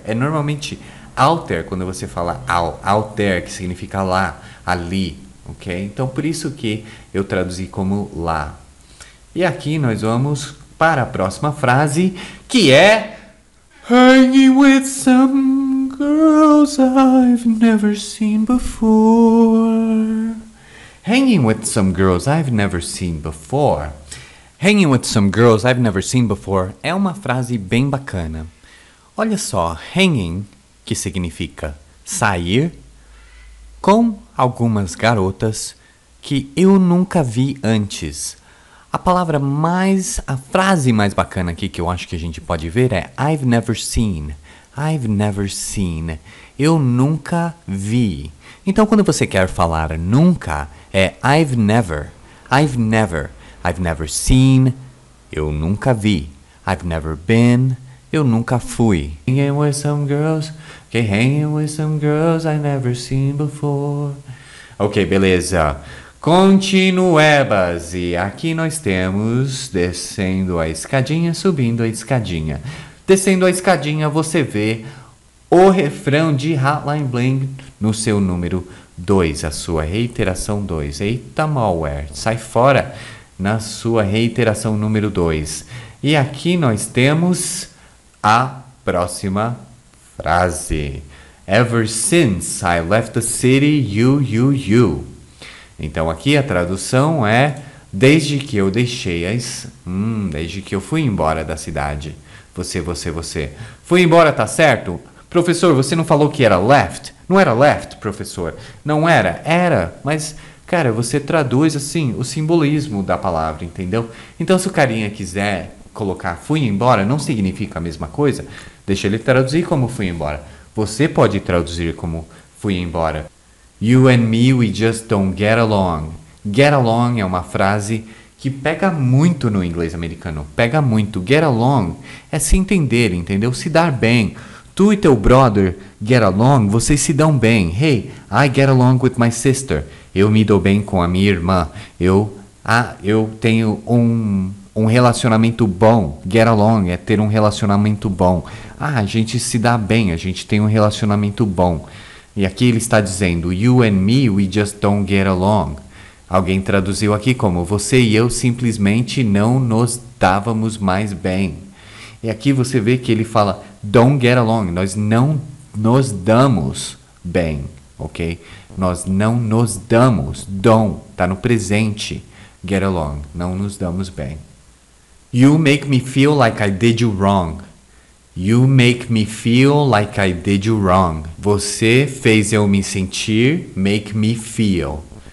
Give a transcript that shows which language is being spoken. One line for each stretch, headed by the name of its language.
Portuguese: É normalmente out there quando você fala out there, que significa lá, ali, ok? Então por isso que eu traduzi como lá. E aqui nós vamos para a próxima frase, que é
English: hanging with some girls I've never seen before. Hanging with some girls I've never seen before. Hanging with some girls I've never seen before
Portuguese: é uma frase bem bacana. Olha só, hanging, que significa sair, com algumas garotas que eu nunca vi antes. A frase mais bacana aqui que eu acho que a gente pode ver é
English: I've never seen. I've never seen.
Portuguese: Eu nunca vi. Então, quando você quer falar nunca, é I've never.
English: I've never. I've never seen.
Portuguese: Eu nunca vi.
English: I've never been.
Portuguese: Eu nunca fui.
English: Hanging with some girls. Okay, hanging with some girls I've never seen before.
Portuguese: Ok, beleza. Continuebas. E aqui nós temos descendo a escadinha, subindo a escadinha. Descendo a escadinha, você vê o refrão de Hotline Bling no seu número 2, a sua reiteração 2. Eita, malware, sai fora na sua reiteração número 2. E aqui nós temos a próxima frase.
English: Ever since I left the city, you.
Portuguese: Então aqui a tradução é desde que eu desde que eu fui embora da cidade. Você. Fui embora, tá certo? Professor, você não falou que era left? Não era left, professor? Não era? Era, mas, cara, você traduz, assim, o simbolismo da palavra, entendeu? Então, se o carinha quiser colocar fui embora, não significa a mesma coisa, deixa ele traduzir como fui embora. Você pode traduzir como fui embora.
English: You and me, we just don't get along.
Portuguese: Get along é uma frase que pega muito no inglês americano. Pega muito. Get along é se entender, entendeu? Se dar bem. Tu e teu brother get along, vocês se dão bem.
English: Hey, I get along with my sister.
Portuguese: Eu me dou bem com a minha irmã. Eu tenho um relacionamento bom. Get along é ter um relacionamento bom. A gente se dá bem, a gente tem um relacionamento bom. E aqui ele está dizendo,
English: you and me, we just don't get along.
Portuguese: Alguém traduziu aqui como você e eu simplesmente não nos dávamos mais bem. E aqui você vê que ele fala don't get along. Nós não nos damos bem, ok? Nós não nos damos. Don't, tá no presente. Get along, não nos damos bem.
English: You make me feel like I did you wrong. You make me feel like I did you wrong.
Portuguese: Você fez eu me sentir,
English: make me feel.